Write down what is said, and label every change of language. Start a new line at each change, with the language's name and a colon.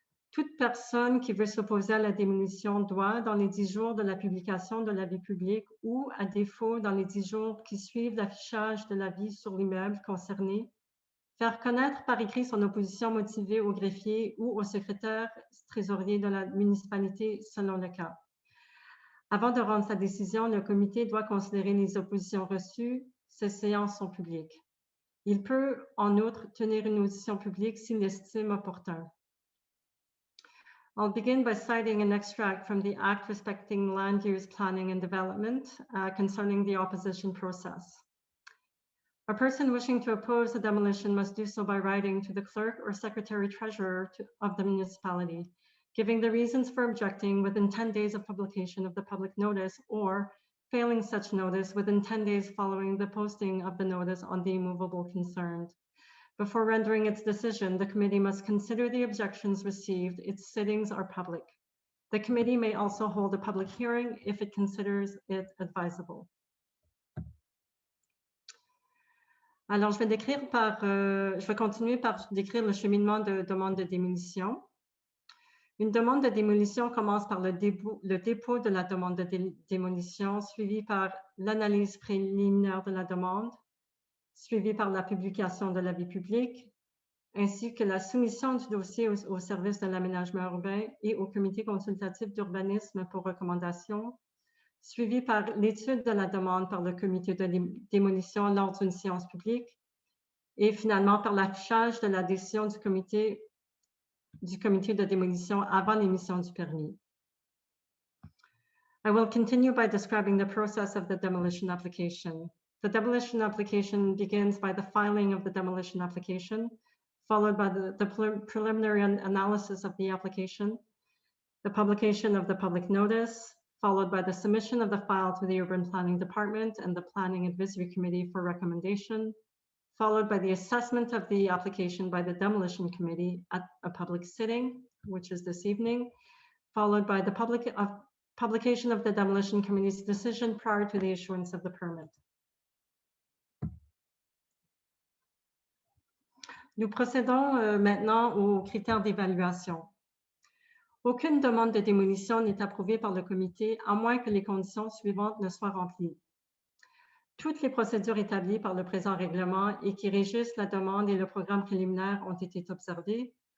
French: Toute personne qui veut s'opposer à la démolition doit, dans les 10 jours de la publication de l'avis public ou, à défaut, dans les 10 jours qui suivent l'affichage de l'avis sur l'immeuble concerné, faire connaître par écrit son opposition motivée au greffier ou au secrétaire trésorier de la municipalité selon le cas. Avant de rendre sa décision, le comité doit considérer les oppositions reçues. Ces séances sont publiques. Il peut, en outre, tenir une audition publique s'il l'estime opportun.
English: I'll begin by citing an extract from the Act respecting land use planning and development concerning the opposition process. A person wishing to oppose the demolition must do so by writing to the clerk or secretary treasurer of the municipality, giving the reasons for objecting within 10 days of publication of the public notice, or failing such notice within 10 days following the posting of the notice on the immovable concerned. Before rendering its decision, the committee must consider the objections received. Its sittings are public. The committee may also hold a public hearing if it considers it advisable.
French: Alors, je vais continuer par décrire le cheminement de demande de démolition. Une demande de démolition commence par le dépôt de la demande de démolition, suivi par l'analyse préliminaire de la demande, suivi par la publication de l'avis public, ainsi que la soumission du dossier au service de l'aménagement urbain et au comité consultatif d'urbanisme pour recommandation, suivi par l'étude de la demande par le comité de démolition lors d'une séance publique, et finalement par l'affichage de la décision du comité de démolition avant l'émission du permis.
English: I will continue by describing the process of the demolition application. The demolition application begins by the filing of the demolition application, followed by the preliminary analysis of the application, the publication of the public notice, followed by the submission of the file to the Urban Planning Department and the Planning Advisory Committee for recommendation, followed by the assessment of the application by the Demolition Committee at a public sitting, which is this evening, followed by the publication of the Demolition Committee's decision prior to the issuance of the permit.
French: Nous procédons maintenant aux critères d'évaluation. Aucune demande de démolition n'est approuvée par le comité à moins que les conditions suivantes ne soient remplies. Toutes les procédures établies par le présent règlement et qui régissent la demande et le programme préliminaire ont été observées.